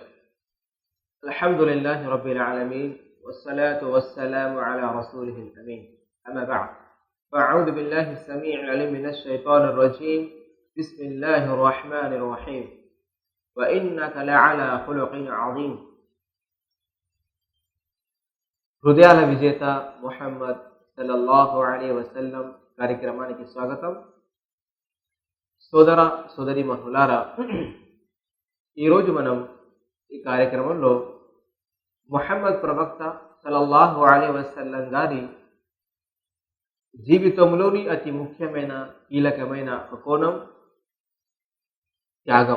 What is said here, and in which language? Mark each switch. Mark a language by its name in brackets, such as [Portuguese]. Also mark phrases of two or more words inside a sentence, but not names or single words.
[Arabic] الحمد لله رب العالمين والصلاة والسلام على رسوله الأمين. أما بعد، فأعوذ بالله السميع العليم من الشيطان الرجيم. بسم الله الرحمن الرحيم. وإنك لعلى خلق عظيم. [Telugu] హృదయాల విజేత ముహమ్మద్ [Arabic] صلى الله عليه وسلم [Telugu] కార్యక్రమానికి స్వాగతం. సోదర సోదరి మహులారా, ఈరోజు మనం ఈ కార్యక్రమంలో ముహమ్మద్ ప్రవక్త [Arabic] صلى الله عليه وسلم [Telugu] గారి జీవితంలోని అతి ముఖ్యమైన కీలకమైన ఒక కోణం త్యాగం.